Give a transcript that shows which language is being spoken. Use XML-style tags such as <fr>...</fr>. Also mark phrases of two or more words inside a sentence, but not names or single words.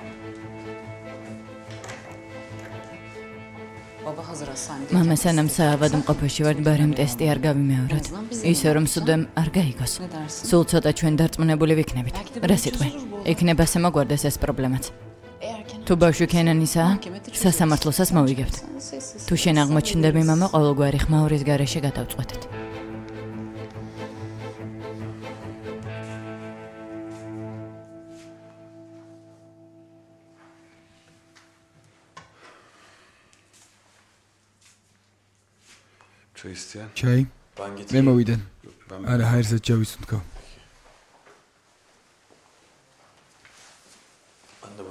<ka>მამა სანამ საავადმყოფოში ვართ, ბარემ ტესტი არ გავიმეოროთ. ისე რომ სუდემ არ გაიგოს. სულ ცოტა ჩვენ დარწმუნებული ვიქნებით. რა სიტყვი? იქნება შემოგვარდეს ეს პრობლემაც. თუ ბავშვი ქენანისაა, სასამართლოსაც მოვიგებთ. თუ შენ აღმოჩნდები, მამა ყოველგვარი ხმაურის გარეშე გადავწყვეტეთ.</ka> <tr>Çay isteyen.</tr> <ka>ჩაი?</ka> <tr>ben</tr> <ka>მე</ka> <tr>getireyim.</tr> <ka>მოვიდენ.</ka> <tr>Ben</tr> <ka>არა, ჰაერსაც ჩავისუნთქო.</ka> <tr>Ben de burada.</tr>